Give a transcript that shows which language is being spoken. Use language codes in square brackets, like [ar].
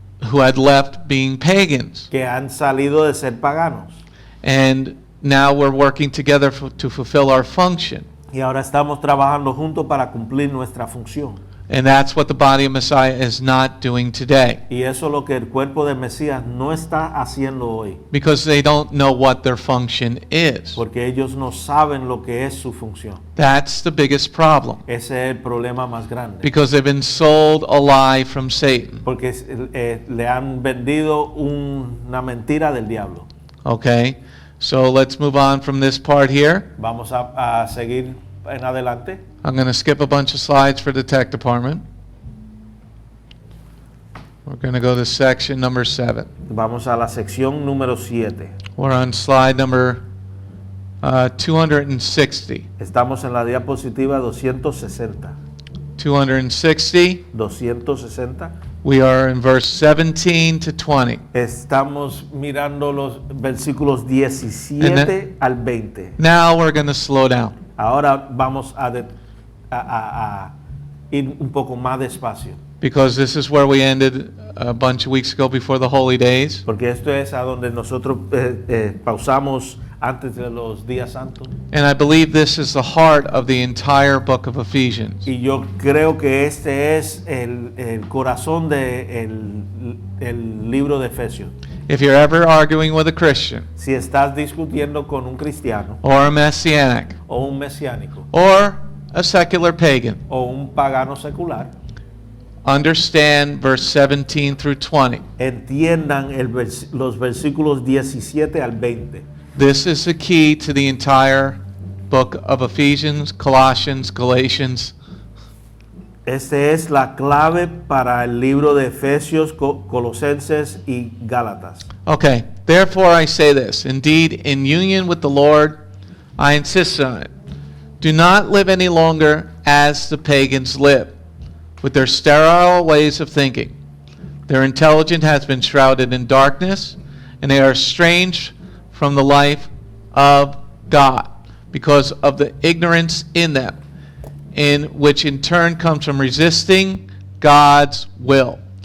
[en] who had left being pagans. [es] que han salido de ser paganos. [en] And now we're working together to fulfill our function. [es] Y ahora estamos trabajando juntos para cumplir nuestra función. [en] And that's what the body of Messiah is not doing today, [es] Y eso es lo que el cuerpo de Mesías no está haciendo hoy, [en] because they don't know what their function is. [es] porque ellos no saben lo que es su función. [en] That's the biggest problem, [es] Ese es el problema más grande, [en] because they've been sold a lie from Satan. [es] porque le han vendido una mentira del diablo. [en] Okay, so let's move on from this part here. [es] Vamos a seguir en adelante. [en] I'm going to skip a bunch of slides for the tech department. We're going to go to section number 7. [es] Vamos a la sección número 7. [en] We're on slide number 260. [es] Estamos en la diapositiva 260. [en] 260. [es] 260. [en] We are in verse 17 to 20. [es] Estamos mirando los versículos 17 al 20. [en] Now we're going to slow down. [es] Ahora vamos a ir un poco más despacio, [en] Because this is where we ended a bunch of weeks ago before the holy days. [es] porque esto es a donde nosotros pausamos antes de los días santos. [en] And I believe this is the heart of the entire book of Ephesians. [es] Y yo creo que este es el corazón del libro de Efesios. [en] If you're ever arguing with a Christian [es] Si estás discutiendo con un cristiano [en] or a Messianic [es] o un mesiánico [en] or a secular pagan, [es] o un pagano secular, [en] understand verse 17 through 20. [es] entiendan los versículos 17 al 20. [en] This is the key to the entire book of Ephesians, Colossians, Galatians. [es] Este es la clave para el libro de Efesios, Colosenses y Gálatas. [en] Okay, therefore I say this, indeed, in union with the Lord, I insist on it. Do not live any longer as the pagans live, with their sterile ways of thinking. Their intelligence has been shrouded in darkness, and they are estranged from the life of God, because of the ignorance in them, in which in turn comes from resisting God's will.